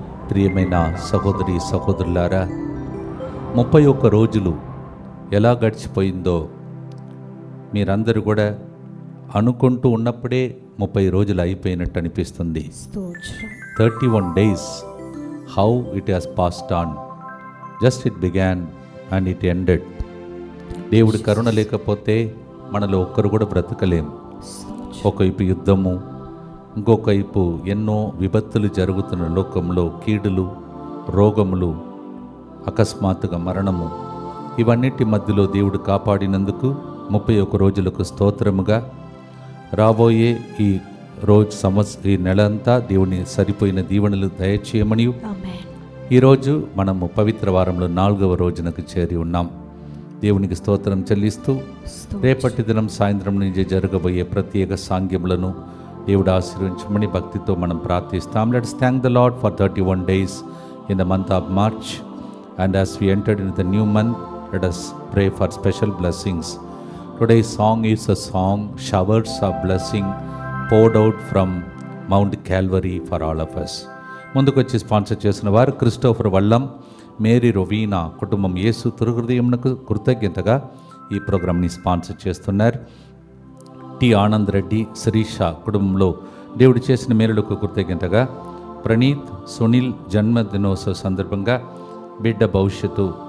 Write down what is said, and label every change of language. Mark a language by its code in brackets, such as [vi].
[te] ప్రియమైన సహోదరి సహోదరులారా, 31 రోజులు ఎలా గడిచిపోయిందో మీరందరూ కూడా అనుకుంటూ ఉన్నప్పుడే 30 రోజులు అయిపోయినట్టు అనిపిస్తుంది. [en] 31 days, how it has passed on. Just it began and it ended. [te] దేవుడి కరుణ లేకపోతే మనలో ఒక్కరు కూడా బ్రతకలేం. ఒకవైపు యుద్ధము, ఇంకొక వైపు ఎన్నో విపత్తులు జరుగుతున్న లోకంలో, కీడులు, రోగములు, అకస్మాత్తుగా మరణము, ఇవన్నిటి మధ్యలో దేవుడు కాపాడినందుకు 31 రోజులకు స్తోత్రముగా. రాబోయే ఈ ఈ నెల అంతా దేవుని సరిపోయిన దీవెనలు దయచేయమని ఈరోజు మనము పవిత్ర వారంలో 4వ రోజునకు చేరి ఉన్నాం. దేవునికి స్తోత్రం చెల్లిస్తూ రేపటి దినం సాయంత్రం నుంచి జరగబోయే ప్రత్యేక సాంగ్యములను దేవుడు ఆశీర్వదించమని భక్తితో మనం ప్రార్థిస్తాం. [en] Let's thank the Lord for 31 days in the month of March, and as we entered into the new month, let us pray for special blessings. Today's song is a song, showers of blessing poured out from Mount Calvary for all of us. [te] ముందుకొచ్చి sponsor చేసిన వారు Christopher Vallam, Mary రొవీనా కుటుంబం యేసు తిరుహృదయమునకు కృతజ్ఞతగా ఈ ప్రోగ్రామ్ని sponsor చేస్తున్నారు. T Anand Reddy, Sirisha కుటుంబంలో దేవుడు చేసిన మేలులకు కృతజ్ఞతగా. ప్రణీత్, సునీల్ జన్మదినోత్సవ సందర్భంగా బిడ్డ భవిష్యత్తు.